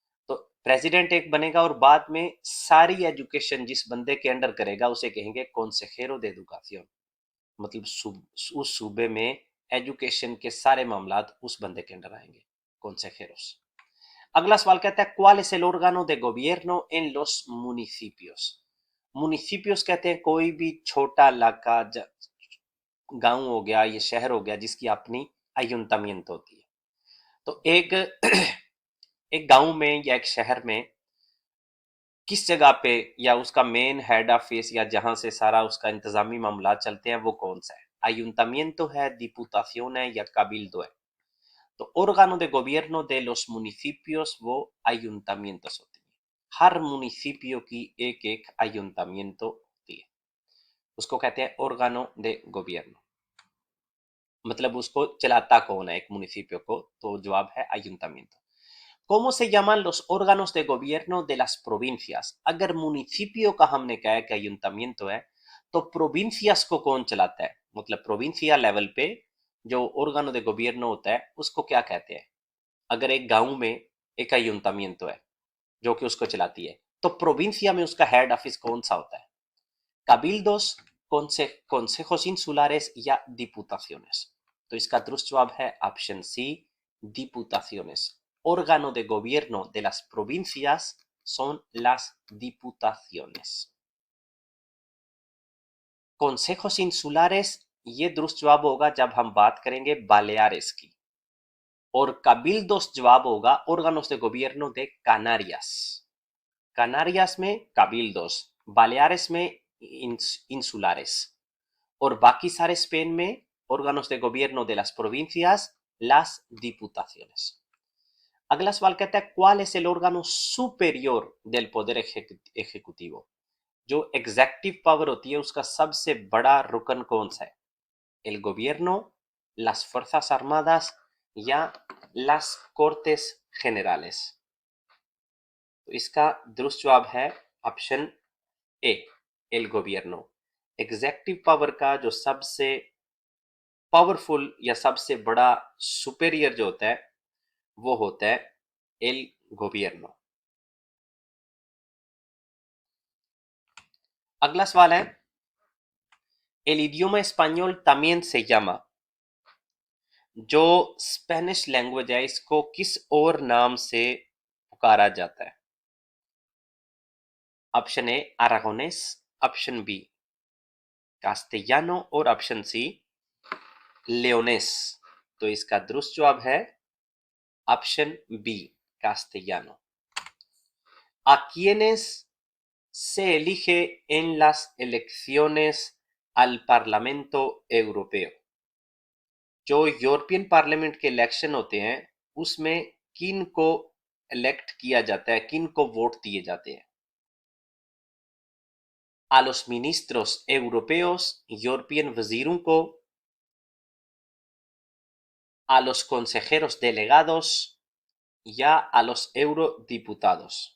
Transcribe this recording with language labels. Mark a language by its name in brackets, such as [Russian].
[Hindi] तो प्रेसिडेंट एक बनेगा और बाद में सारी एजुकेशन जिस बंदे के अंडर करेगा उसे कहेंगे consejero de educación। मतलब उस सूबे में एजुकेशन के सारे मामलात उस बंदे के अंडर आएंगे, consejeros। अगला सवाल कहता है [Spanish] ¿Cuál es el órgano de gobierno en los municipios? [Hindi] मुनिसिपियोस कहते हैं कोई भी छोटा इलाका, गांव हो गया, ये शहर हो गया, जिसकी अपनी ayuntamiento होती है। तो एक एक गांव में या एक शहर में किस जगह पे या उसका मेन हेड ऑफिस या जहां से सारा उसका इंतजामी मामला चलते हैं वो कौन सा है? ayuntamiento है, diputación है या cabildo है? तो [Spanish] órgano de gobierno de los municipios [Hindi] वो ayuntamientos होते हैं। हर मुनिसिपियो की एक एक ayuntamiento होती है, उसको कहते हैं órgano de gobierno। मतलब उसको चलाता कौन है एक मुनिसिपियो को? तो जवाब है ayuntamiento। [Spanish] ¿Cómo se llaman los órganos de gobierno de las provincias? [Hindi] अगर मुनिसिपियो का हमने कहा है कि ayuntamiento है, तो प्रोविंसियास को कौन चलाता है? मतलब प्रोविंसिया लेवल पे जो órgano de gobierno होता है उसको क्या कहते हैं? अगर एक गांव में एक ayuntamiento है जो कि उसको चलाती है, तो प्रोविंसिया में उसका हेड ऑफिस कौन सा होता है? [Spanish] cabildos, consejos insulares या diputaciones। [Hindi] तो इसका दुरुस्त जवाब है option C, diputaciones। [Spanish] órgano de gobierno de las provincias son las diputaciones। [Hindi] consejos insulares, ये दुरुस्त जवाब होगा जब हम बात करेंगे बालेारेस की, और cabildos जवाब होगा [Spanish] órganos de gobierno de Canarias। [Hindi] कनारियास में cabildos, बालेारेस में insulares, और बाकी सारे स्पेन में [Spanish] órganos de gobierno de las provincias, las diputaciones। [Hindi] अगला सवाल कहता है [Spanish] ¿Cuál es el órgano superior del poder ejecutivo? [Hindi] जो एग्जेक्टिव पावर होती है उसका सबसे बड़ा रुकन कौन सा है? [Spanish] el gobierno, las fuerzas armadas या las cortes generales। [Hindi] तो इसका दुरुस्त जवाब है option A, el gobierno। Executive power का जो सबसे पावरफुल या सबसे बड़ा सुपेरियर जो होता है वो होता है el gobierno। अगला सवाल है [Spanish] el idioma español también se llama, [Hindi] जो स्पेनिश लैंग्वेज है इसको किस और नाम से पुकारा जाता है? ऑप्शन ए अरागोनेस, ऑप्शन बी कास्टेयानो और ऑप्शन सी लेओनेस। तो इसका दुरुस्त जवाब है option B कास्टेयानो। [Spanish] ¿A quiénes se elige en las elecciones al Parlamento Europeo? [Hindi] जो यूरोपियन पार्लियामेंट के इलेक्शन होते हैं उसमें किन को इलेक्ट किया जाता है, किन को वोट दिए जाते हैं? [Spanish] a los ministros europeos, [Hindi] European वजीरों को, [Spanish] a los consejeros delegados या a los eurodiputados।